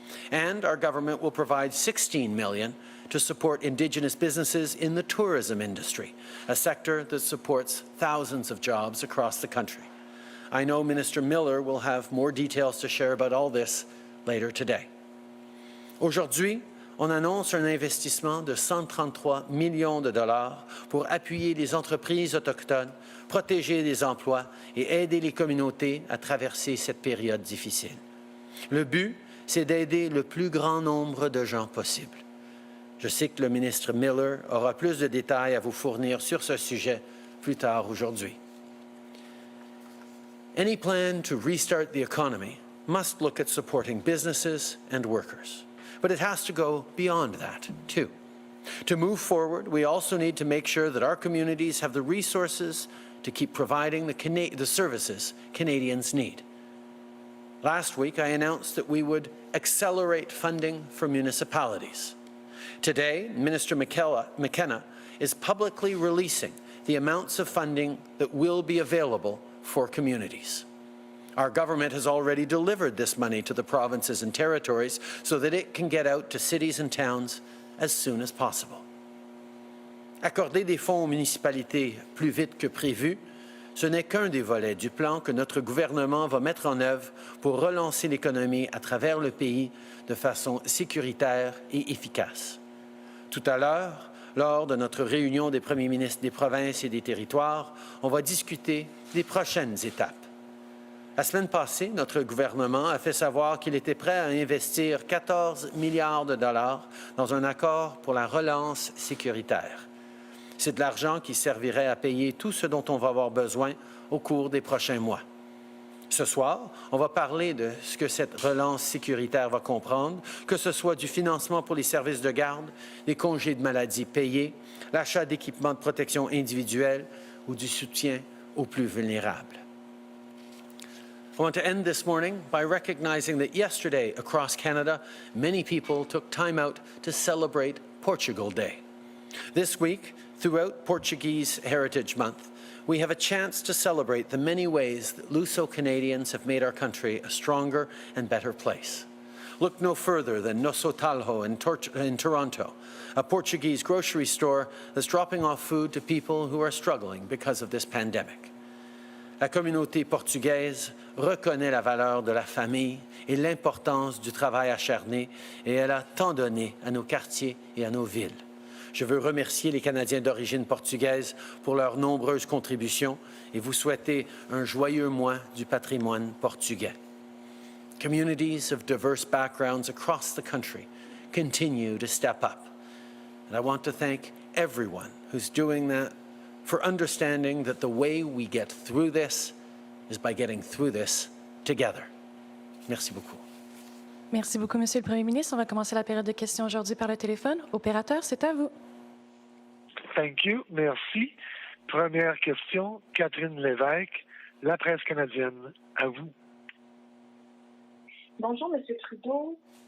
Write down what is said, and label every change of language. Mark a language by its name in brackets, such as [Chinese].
[English] And our government will provide $16 million to support Indigenous businesses in the tourism industry, a sector that supports thousands of jobs across the country. I know Minister Miller will have more details to share about all this later today. [French] Aujourd'hui, on annonce un investissement de 133 millions de dollars pour appuyer les entreprises autochtones, protéger les emplois et aider les communautés à traverser cette période difficile. Le but, c'est d'aider le plus grand nombre de gens possible. Je sais que le ministre Miller aura plus de détails à vous fournir sur ce sujet plus tard aujourd'hui. [English] Any plan to restart the economy must look at supporting businesses and workers. But it has to go beyond that, too. To move forward, we also need to make sure that our communities have the resources to keep providing the services Canadians need. Last week, I announced that we would accelerate funding for municipalities. Today, Minister McKenna is publicly releasing the amounts of funding that will be available for communities. Our government has already delivered this money to the provinces and territories so that it can get out to cities and towns as soon as possible. [French] Accorder des fonds aux municipalités plus vite que prévu, ce n'est qu'un des volets du plan que notre gouvernement va mettre en œuvre pour relancer l'économie à travers le pays de façon sécuritaire et efficace. Tout à l'heure, lors de notre réunion des premiers ministres des provinces et des territoires, on va discuter des prochaines étapes. La semaine passée, notre gouvernement a fait savoir qu'il était prêt à investir 14 milliards de dollars dans un accord pour la relance sécuritaire. C'est de l'argent qui servirait à payer tout ce dont on va avoir besoin au cours des prochains mois. Ce soir, on va parler de ce que cette relance sécuritaire va comprendre, que ce soit du financement pour les services de garde, des congés de maladie payés, l'achat d'équipements de protection individuelle ou du soutien aux plus vulnérables. [English] I want to end this morning by recognizing that yesterday across Canada, many people took time out to celebrate Portugal Day. This week, throughout Portuguese Heritage Month, we have a chance to celebrate the many ways that Luso-Canadians have made our country a stronger and better place. Look no further than Nosso Talho in Toronto, a Portuguese grocery store that's dropping off food to people who are struggling because of this pandemic. [French] La communauté portugaise reconnaît la valeur de la famille et l'importance du travail acharné et elle a tant donné à nos quartiers et à nos villes. Je veux remercier les Canadiens d'origine portugaise pour leurs nombreuses contributions et vous souhaiter un joyeux mois du patrimoine portugais. [English] Communities of diverse backgrounds across the country continue to step up. And I want to thank everyone who's doing that for understanding that the way we get through this is by getting through this together. [French] Merci beaucoup. Merci beaucoup, Monsieur le Premier ministre. On va commencer la période de questions aujourd'hui par le téléphone. Opérateur, c'est à vous. [English] Thank you. [French] Merci. Première question, Catherine Lévesque, La Presse canadienne. À vous. Bonjour, M. Trudeau.